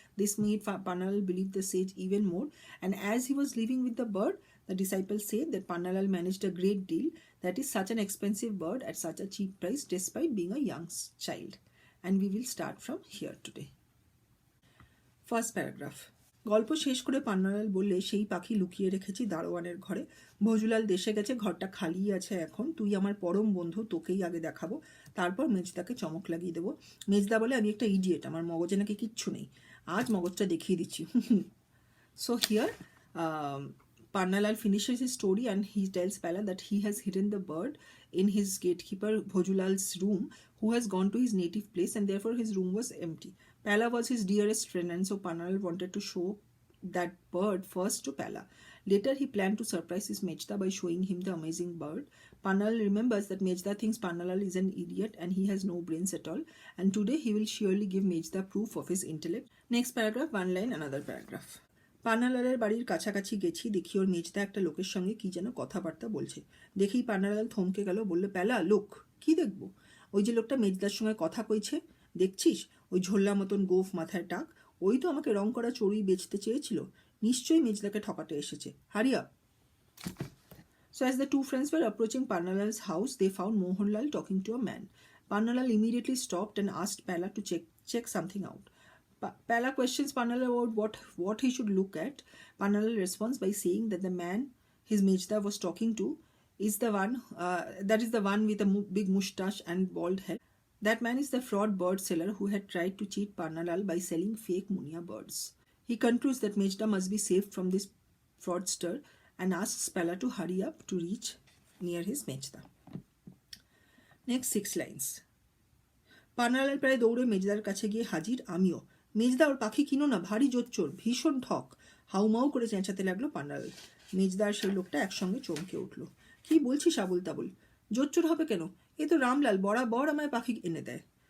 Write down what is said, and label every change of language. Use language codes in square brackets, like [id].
[en] This made Pannalal believe the sage even more, and as he was leaving with the bird, the disciple said that Pannalal managed a great deal, that is such an expensive bird at such a cheap price despite being a young child. And we will start from here today. First paragraph. [bn] গল্প শেষ করে পান্নালাল বললে, সেই পাখি লুকিয়ে রেখেছি দারোয়ানের ঘরে। ভজুলাল দেশে গেছে, ঘরটা খালি আছে এখন। তুই আমার পরম বন্ধু, তোকেই আগে দেখাবো, তারপর মেজদাকে চমক লাগিয়ে দেবো। মেজদা বলে, আমি একটা ইডিয়েট, আমার মগজে নাকি কিচ্ছু নেই, আজ মগজটা দেখিয়ে দিচ্ছি। [en] So here Pannalal finishes his story and he tells Pala that he has hidden the bird in his gatekeeper Bhojulal's room, who has gone to his native place, and therefore his room was empty. Pala was his dearest friend, and so Pannalal wanted to show that bird first to Pala. Later he planned to surprise his Mejda by showing him the amazing bird. Pannalal remembers that Mejda thinks Pannalal is an idiot and he has no brains at all, and today he will surely give Mejda proof of his intellect. Next paragraph, one line, another paragraph. [bn] পান্নালালের বাড়ির কাছাকাছি গেছি, দেখি ওর মেজদা একটা লোকের সঙ্গে কি যেন কথাবার্তা বলছে। দেখেই পান্নালাল থমকে গেল, বললে, প্যালা, লোক? কি দেখবো? ওই যে লোকটা মেজদার সঙ্গে কথা কইছে, দেখছিস? ওই ঝোল্লা মতন গোফ, মাথায় টাক, ওই তো আমাকে রং করা চড়ুই বেচতে চেয়েছিল, নিশ্চয়ই মেজদাকে ঠকাতে এসেছে। [en] Hurry up. So as the two friends were approaching Pannalal's house, they found Mohanlal talking to a man. Pannalal immediately stopped and asked Pala to check something out. Pala questions Pannalal about what he should look at. Pannalal responds by saying that the man his Mejda was talking to is the one with a big moustache and bald head. That man is the fraud bird seller who had tried to cheat Pannalal by selling fake Munia birds. He concludes that Mejda must be saved from this fraudster and asks Pala to hurry up to reach near his Mejda. Next 6 lines. [bn] Pannalal প্রায় দৌড়ে মেজদার কাছে গিয়ে হাজির, আমিও। মেজদা, ওর পাখি কিনো না, ভারী জোচ্চোর, ভীষণ ঠক। হাউমাউ করে চেঁচাতে লাগলো পান্নালাল। মেজদা আর সেই লোকটা একসঙ্গে চমকে উঠল। কি বলছিস আবুল তাবুল? জোচ্চোর হবে কেন? এ তো রামলাল, বরাবর আমায় পাখি এনে দেয়।